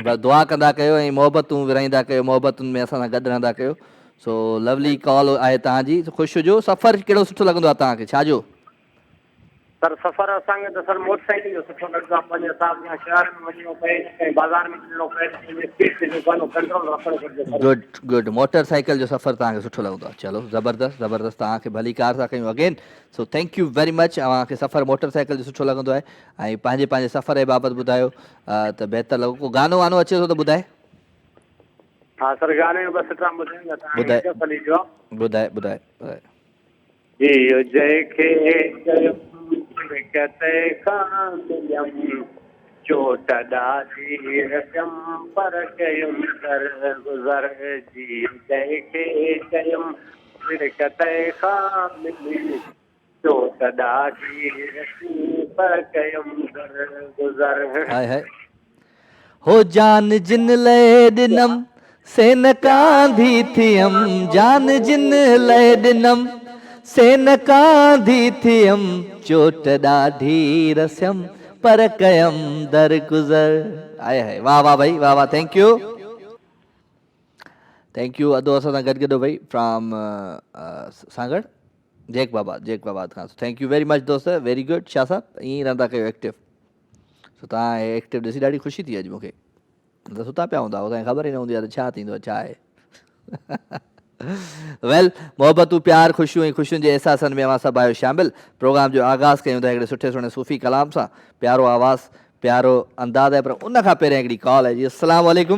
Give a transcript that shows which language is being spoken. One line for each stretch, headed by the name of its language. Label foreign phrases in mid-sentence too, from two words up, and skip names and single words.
Sindhi: बसि दुआ कंदा कयो ऐं मोहबतूं विराईंदा कयो मोहबतुनि में असां सां गॾु रहंदा कयो
English: so lovely call
Sindhi: आहे तव्हांजी ख़ुशि हुजो सफ़र कहिड़ो सुठो लॻंदो आहे तव्हांखे छाजो सर सफ़र असांखे त सर मोटरसाइकिल जो सुठो लॻंदो आहे पंहिंजे हिसाब सां शहर में वञिणो पए कंहिं बाज़ार में वञिणो पए स्पीड ते जेको आहे कंट्रोल रखणो घुरिजे
English: good good
Sindhi: मोटरसाइकिल जो सफ़र तव्हांखे सुठो लॻंदो आहे चलो ज़बरदस्त ज़बरदस्त तव्हांखे भली कार था कयूं
English: again so thank you very much
Sindhi: तव्हांखे सफ़र मोटरसाइकिल जो सुठो लॻंदो आहे ऐं पंहिंजे पंहिंजे सफ़र जे बाबति ॿुधायो त बहितर लॻो को गानो वानो अचे थो त ॿुधाए हा सर गाने जो बसि तव्हां ॿुधाईंदा ॿुधाए ॿुधाए ॿुधाए इहो जंहिंखे कते खां मिलियमि चोट ॾाढी रखियमि पर कयुमि दर गुज़र जी जंहिंखे चयुमि कते खां मिली चोट ॾाढी रखी पर कयुमि दर गुज़र हाय हाय हो जान जिन लए ॾिनम से न कांधी थियम जान जिन लए ॾिनम से न कांधी थियम चोट ॾाढी रसियम पर कयम दर गुज़र आए हाय वाह वाह भाई वाह वाह थैंक यू अदो असां सां गॾु गॾो भाई फ्रॉम सागड़ जेक बाबा खां
English: thank you very much
Sindhi: दोस्त
English: very good
Sindhi: शाह साहब ईअं रहंदा कयो एक्टिव सो तव्हां एक्टिव ॾिसी ॾाढी ख़ुशी थी अॼु मूंखे त सुता पिया हूंदा असांखे ख़बर ई न हूंदी आहे त छा थींदो आहे छा आहे वेल मोहबतूं प्यार ख़ुशियूं ऐं ख़ुशियुनि जे अहसासनि में अवां सभु आहियो शामिल प्रोग्राम जो आगाज़ कयूं था हिकिड़े सुठे सुहिणे सूफ़ी कलाम सां प्यारो आवाज़ प्यारो अंदाज़ आहे पर उन खां पहिरियों हिकिड़ी कॉल आहे जी
Arabic: السلام عليكم